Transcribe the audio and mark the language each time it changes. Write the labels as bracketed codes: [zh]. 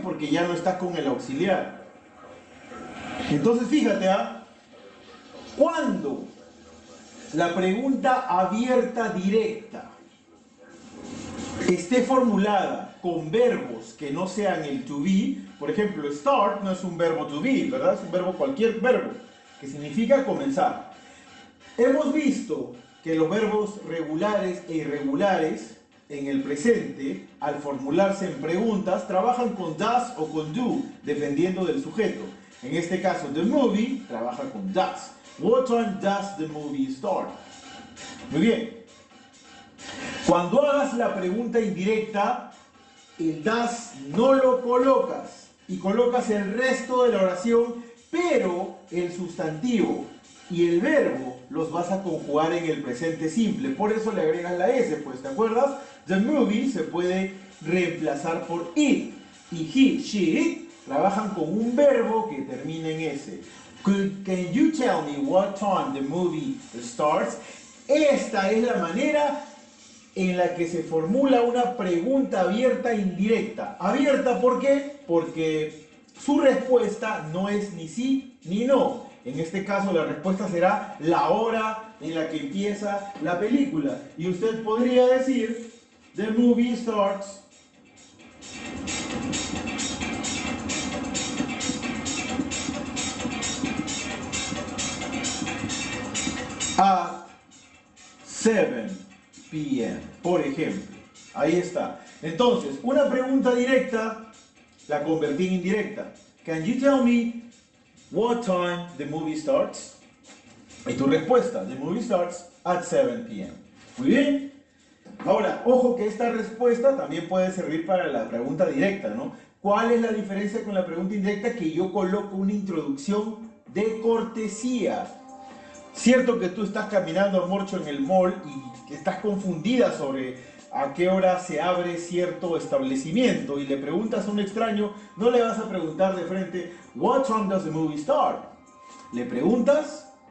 [es] Porque ya no estás con el auxiliar. Entonces fíjate, cuando la pregunta abierta directa esté formulada con verbos que no sean el to be, por ejemplo, start no es un verbo to be, ¿verdad? Es un verbo, cualquier verbo, que significa comenzar. Hemos visto que los verbos regulares e irregulares en el presente, al formularse en preguntas, trabajan con does o con do, dependiendo del sujeto. En este caso, [en] the movie [es] trabaja con does. [en] What time does the movie start? [es] Muy bien. Cuando hagas la pregunta indirecta, el does no lo colocas y colocas el resto de la oración, pero el sustantivo y el verbo los vas a conjugar en el presente simple. Por eso le agregas la S, pues, ¿te acuerdas? [en] The movie [es] se puede reemplazar por it. Y he, she, it trabajan con un verbo que termina en S. [en] Can you tell me what time the movie starts? [es] Esta es la manera en la que se formula una pregunta abierta e indirecta. Abierta, ¿por qué? Porque su respuesta no es ni sí ni no. En este caso la respuesta será la hora en la que empieza la película. Y usted podría decir, [en] the movie starts at 7 p.m. [es] por ejemplo. Ahí está. Entonces, una pregunta directa la convertí en indirecta. [en] Can you tell me what time the movie starts? [es] Y tu respuesta, [en] the movie starts at 7 p.m. [es] Muy bien. Ahora, ojo que esta respuesta también puede servir para la pregunta directa, ¿no? ¿Cuál es la diferencia con la pregunta indirecta? Que yo coloco una introducción de cortesía. Cierto que tú estás caminando, amorcho, en el mall y que estás confundida sobre a qué hora se abre cierto establecimiento y le preguntas a un extraño, no le vas a preguntar de frente, [en] what time does the movie start? [es] Le preguntas,